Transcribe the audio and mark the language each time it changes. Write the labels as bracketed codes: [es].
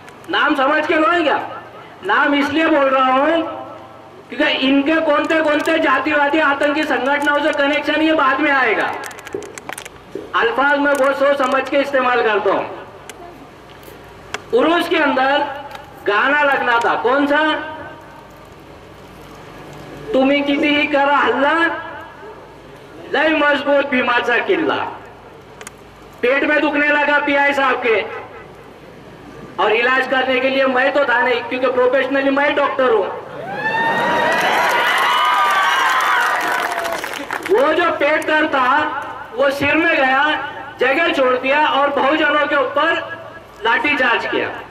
[hi] नाम समझ के लोगे क्या? नाम इसलिए बोल रहा हूं क्योंकि इनके कौन से जातिवादी आतंकी संगठनों से कनेक्शन ये बाद में आएगा. अल्फाज में बहुत सोच समझ के इस्तेमाल करता हूं. उरूस के अंदर गाना लगना था. कौन सा? [mr] तुम्ही कितीही करा हल्ला, लय मजबूत भीमाचा किल्ला. [hi] पेट में दुखने लगा पीआई साहब के और इलाज करने के लिए मैं तो था नहीं, क्योंकि प्रोफेशनली मैं डॉक्टर हूं. वो जो पेट दर्द था वो सिर में गया, जगह छोड़ दिया और बहुजनों के ऊपर लाठीचार्ज किया.